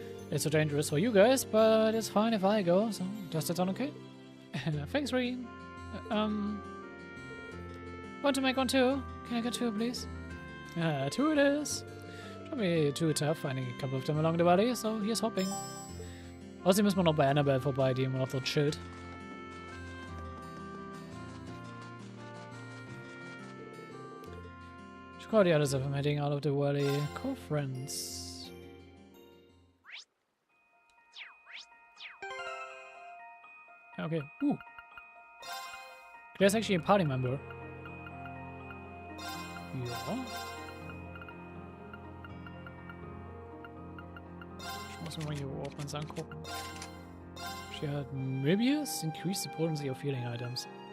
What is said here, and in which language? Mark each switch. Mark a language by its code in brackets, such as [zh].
[en] It's so dangerous for you guys, but it's fine if I go, so does that sound okay? Thanks, Reen. Want to make one too? Can I get two, please? Two it is. Should be too tough finding a couple of them along the valley, so here's hoping. [de] Außerdem müssen wir noch bei Annabelle vorbei, die immer noch dort chillt. [en] Should call the others if I'm heading out of the valley. Cool friends. Okay. Claire's actually a party member. [de] Ja. Ich muss mir mal hier Orphans angucken. [en] She had Möbius increase the potency of healing items.